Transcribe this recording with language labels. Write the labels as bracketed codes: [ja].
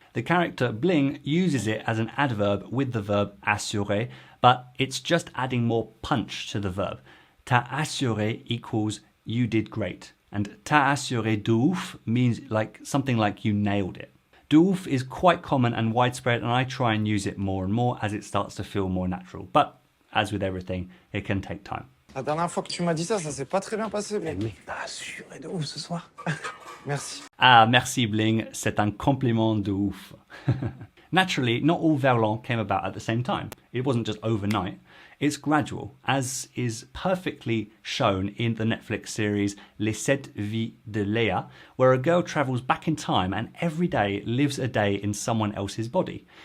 [en] The character Bling uses it as an adverb with the verb assurer, but it's just adding more punch to the verb. [fr] T'as assuré [en] equals you did great. And [fr] t'as assuré de ouf [en] means like something like you nailed it. De ouf is quite common and widespread, and I try and use it more and more as it starts to feel more natural. But as with everything, it can take time. [fr] La dernière fois que tu m'as dit ça, ça s'est pas très bien passé. Mais Mec, t'as assuré de ouf ce soir. merci. Ah, merci Bling, c'est un compliment de ouf. [en] Naturally, not all Verlan came about at the same time. It wasn't just overnight. It's gradual, as is perfectly shown in the Netflix series Les 7 Vies de Léa, where a girl travels back in time and every day lives a day in someone else's body.